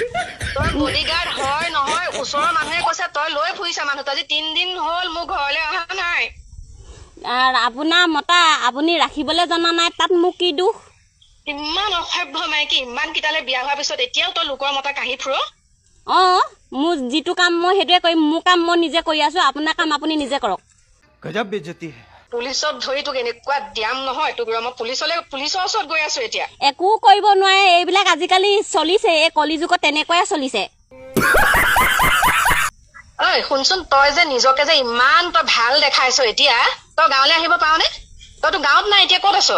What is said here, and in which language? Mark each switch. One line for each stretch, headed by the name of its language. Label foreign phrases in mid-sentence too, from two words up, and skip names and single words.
Assamese: তই বডিগাৰ্ড হয় নহয় ওচৰৰ মানুহে কৈছে তই লৈ ফুৰিছা মানুহটো আজি 3 দিন হ'ল মোৰ ঘৰলৈ অহা নাই আৰু আপোনাৰ মতা আপুনি ৰাখিবলৈ জনা নাই তাত মোক কি দুখ ইমান অসভ্য মাইকী ইমান কিটালে বিয়া হোৱাৰ পিছত এতিয়াও তই লোকৰ মতা কাহি ফুৰ মোৰ যিটো কাম মই সেইটোৱে কৰিম মোৰ কাম মই নিজে কৰি আছো আপোনাৰ কাম আপুনি নিজে কৰক
Hindi: गजब बेइज्जती है
Assamese: পুলিচত ধৰি তোক এনেকুৱা দিয়াম নহয় তোক মই পুলিচৰ ওচৰত গৈ আছো এতিয়া একো কৰিব নোৱাৰে এইবিলাক আজিকালি চলিছে এই কলিযুগত তেনেকুৱাই চলিছে ঐ শুনচোন তই যে নিজকে যে ইমান তই ভাল দেখাইছ এতিয়া তই গাঁৱলৈ আহিব পাৰনে তইতো গাঁৱত নাই এতিয়া ক'ত আছ